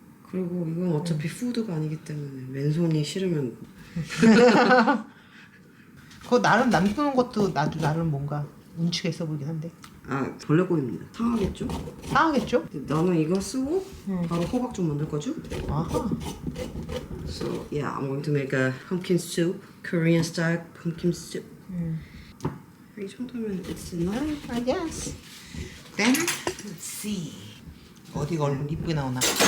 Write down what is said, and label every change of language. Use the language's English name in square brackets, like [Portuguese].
[Korean] 그리고 이건 어차피 푸드가 아니기 때문에 맨손이 싫으면 그거 나름 남기는 것도 나름 뭔가 운치가 있어 보이긴 한데 벌레 꼬입니다. 상하겠죠? 상하겠죠? 나는 이거 쓰고 바로 호박 좀 만들 거죠? 아하. [English] So yeah, I'm going to make a pumpkin soup, Korean style pumpkin soup. [Korean] 이 정도면 [English] it's enough. I guess. Then let's see. [Korean] 어디가 얼굴 이쁘게 나오나?